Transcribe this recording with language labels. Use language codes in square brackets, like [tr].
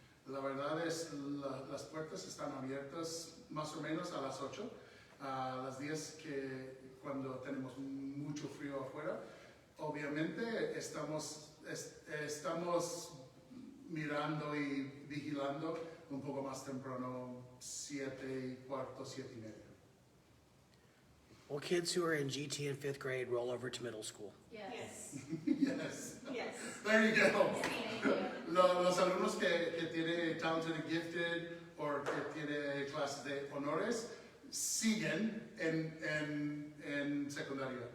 [es] La verdad es, las puertas están abiertas más o menos a las 8, las días que cuando tenemos mucho frío afuera. Obviamente estamos mirando y vigilando un poco más temprano, 7:15, 7:30. [en] Will kids who are in GT in 5th grade roll over to middle school? Yes, Yes. yes. There you go. [es] Los alumnos que tienen talented and gifted o que tienen clases de honores siguen en secundaria.